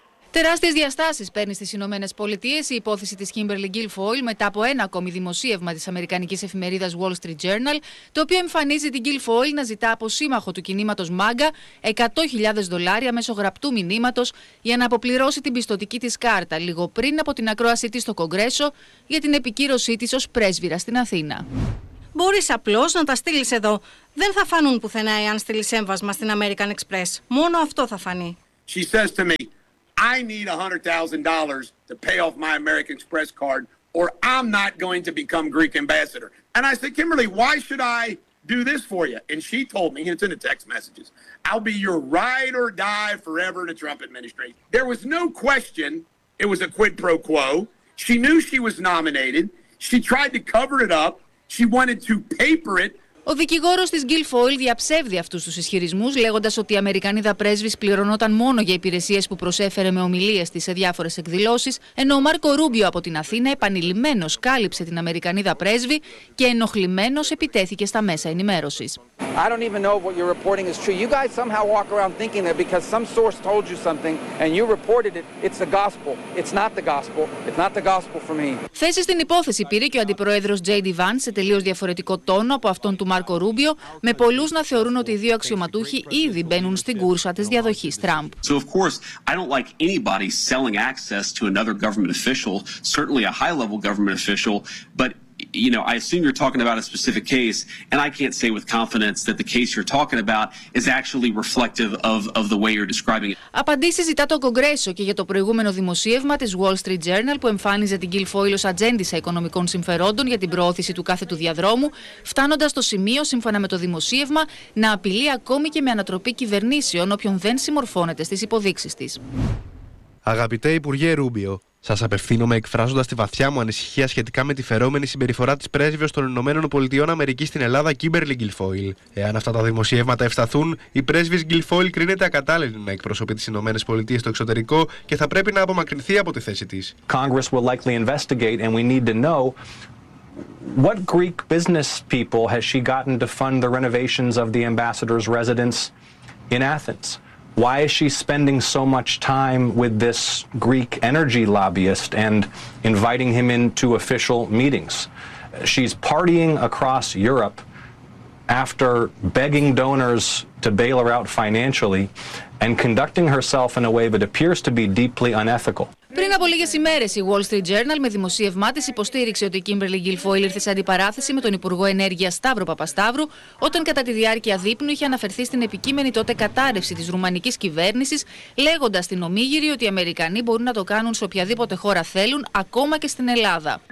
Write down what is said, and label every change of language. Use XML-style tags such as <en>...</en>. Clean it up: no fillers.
<el>Τεράστιες διαστάσεις παίρνει στις Ηνωμένες Πολιτείες η υπόθεση της Kimberly Guilfoyle μετά από ένα ακόμη δημοσίευμα της αμερικανικής εφημερίδας Wall Street Journal, το οποίο εμφανίζει την Guilfoyle να ζητά από σύμμαχο του κινήματος MAGA $100,000 μέσω γραπτού μηνύματος για να αποπληρώσει την πιστωτική της κάρτα λίγο πριν από την ακρόασή της στο Κογκρέσο για την επικύρωσή της ως πρέσβυρα στην Αθήνα. Μπορείς απλώς να τα στείλεις εδώ. Δεν θα φανούν πουθενά εάν στείλεις έμβασμα στην American Express. Μόνο αυτό θα φανεί.</el> <en>She says to me, I need $100,000 to pay off my American Express card or I'm not going to become Greek ambassador. And I said, Kimberly, why should I do this for you? And she told me, it's in the text messages, I'll be your ride or die forever in the Trump administration. There was no question it was a quid pro quo. She knew she was nominated. She tried to cover it up. She wanted to paper it.</en> <el>Ο δικηγόρος της Guilfoyle διαψεύδει αυτούς τους ισχυρισμούς, λέγοντας ότι η Αμερικανίδα πρέσβης πληρωνόταν μόνο για υπηρεσίες που προσέφερε με ομιλίες της σε διάφορες εκδηλώσεις, ενώ ο Μάρκο Ρούμπιο από την Αθήνα επανειλημμένος κάλυψε την Αμερικανίδα πρέσβη και ενοχλημένος επιτέθηκε στα μέσα ενημέρωσης.</el> <en>I don't even know what you're reporting is true. You guys somehow walk around thinking that because some source told you something and you reported it, it's the gospel. It's not the gospel. It's not the gospel for me.</en> <el>Θέση στην υπόθεση πήρε και ο αντιπρόεδρος J.D. Vance σε τελείως διαφορετικό τόνο από αυτόν του Μάρκο Ρούμπιο, με πολλούς να θεωρούν ότι οι δύο αξιωματούχοι ήδη μπαίνουν στην κούρσα της διαδοχής Τραμπ.</el> <en>So of course, I don't like anybody selling access to another government official, certainly a high-level government official, but you know, I assume you're talking about a specific case, and I can't say with confidence that the case you're talking about is actually reflective of the way you're describing it.</en> <el>Απαντήσεις ζητά το Κογκρέσο και για το προηγούμενο δημοσίευμα της Wall Street Journal που εμφάνιζε την Guilfoyle ως ατζέντισα οικονομικών συμφερόντων για την προώθηση του κάθε του διαδρόμου, φτάνοντας στο σημείο, σύμφωνα με το δημοσίευμα, να απειλεί ακόμη και με ανατροπή κυβερνήσεων όποιον δεν συμμορφώνεται στις υποδείξεις της. Αγαπητέ Υπουργέ Ρούμπιο, σας απευθύνομαι εκφράζοντας τη βαθιά μου ανησυχία σχετικά με τη φερόμενη συμπεριφορά της πρέσβειος των Ηνωμένων Πολιτειών Αμερικής στην Ελλάδα, Kimberly Guilfoyle. Εάν αυτά τα δημοσιεύματα ευσταθούν, η πρέσβης Guilfoyle κρίνεται ακατάλληλη να εκπροσωπεί τις Ηνωμένες Πολιτείες στο εξωτερικό και θα πρέπει να απομακρυνθεί από τη θέση της.</el> <en>Congress will likely investigate and we need to know what Greek business people has she gotten to fund the renovations of the ambassador's residence in Athens. Why is she spending so much time with this Greek energy lobbyist and inviting him into official meetings? She's partying across Europe after begging donors to bail her out financially and conducting herself in a way that appears to be deeply unethical.</en> <el>Πριν από λίγες ημέρες, η Wall Street Journal με δημοσίευμά της υποστήριξε ότι η Kimberly Guilfoyle ήρθε σε αντιπαράθεση με τον Υπουργό Ενέργειας Σταύρο Παπασταύρου, όταν κατά τη διάρκεια δείπνου είχε αναφερθεί στην επικείμενη τότε κατάρρευση της ρουμανικής κυβέρνησης, λέγοντας στην ομίγυρη ότι οι Αμερικανοί μπορούν να το κάνουν σε οποιαδήποτε χώρα θέλουν, ακόμα και στην Ελλάδα.</el>